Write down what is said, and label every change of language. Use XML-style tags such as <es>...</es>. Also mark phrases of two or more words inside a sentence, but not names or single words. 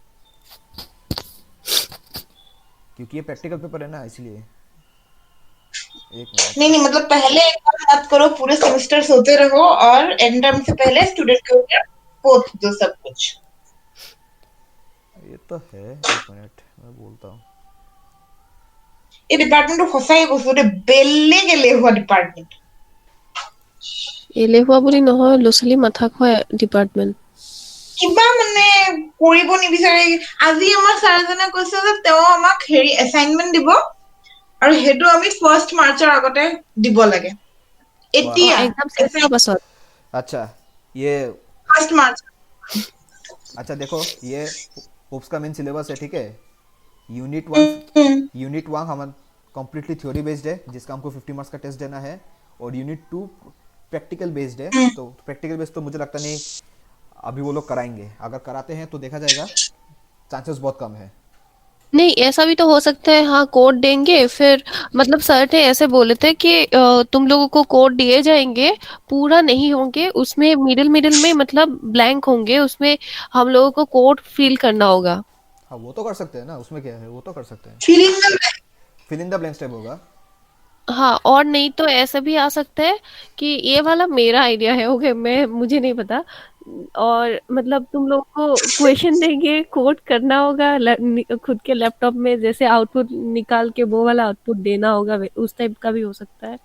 <hi>क्योंकि ये</hi> <en>practical paper</en> <hi>है ना, इसलिए। एक नहीं मिनट। नहीं, मतलब पहले एक बार मत करो, पूरे सेमेस्टर सोते रहो और</hi> <en>end term</en> <hi>से पहले स्टूडेंट के ऊपर पोत दो सब कुछ। ये तो है, एक मिनट मैं बोलता हूँ।</hi> <as>এই ডিপার্টমেন্টটো সঁচাই কৈছো দেই, বেলেগ এলেহুৱা ডিপাৰ্টমেন্ট। এলেহুৱা বুলি নহয়, ল'ৰা ছোৱালী মাথা খোৱা ডিপাৰ্টমেন্ট। কিবা মানে কৰিব নিবিচাৰে। আজি আমাৰ ছাৰজনে কৈছে যে তেওঁ আমাক হেৰি এছাইনমেন্ট দিব আৰু সেইটো আমি 1 মাৰ্চৰ আগতে দিব লাগে।</as> <hi>वाह।</hi> <as>অ, এতিয়া এক্সাম শেষ হোৱাৰ পাছত।</as> <hi>अच्छा, ये</hi> <as>1 মাৰ্চ।</as> <hi>अच्छा देखो, ये ओप्स का</hi> <en>main syllabus</en> <hi>है, ठीक है। यूनिट 1, यूनिट 1 हम</hi> <en>completely theory based</en> <hi>है, जिसका हमको 50 मार्क्स का टेस्ट देना है। और यूनिट 2</hi> <en>practical based</en> <hi>है। तो</hi> <en>practical based</en> <hi>तो मुझे लगता नहीं अभी वो लोग कराएंगे। अगर कराते हैं तो देखा जाएगा। चांसेस बहुत कम है। नहीं, ऐसा भी तो हो सकता है, हाँ कोड देंगे फिर, मतलब सर ने ऐसे बोले थे कि तुम लोगों को कोड दिए जाएंगे, पूरा नहीं होंगे उसमें, मिडिल मिडिल में मतलब ब्लैंक होंगे उसमें, हम लोगों को</hi> <en>code fill</en> <hi>करना होगा। हाँ वो तो कर सकते हैं ना, उसमें क्या है, वो तो कर सकते हैं।</hi> <en>Fill in the fill in the blanks</en> <hi>टाइप होगा। हाँ, और नहीं तो ऐसा भी आ सकता है कि ये वाला मेरा आइडिया है, ओके, मैं मुझे नहीं पता, और मतलब तुम लोग को क्वेश्चन देंगे, कोड करना होगा खुद के लैपटॉप में, जैसे आउटपुट निकाल के वो वाला आउटपुट देना होगा, उस टाइप का भी हो सकता है।</hi>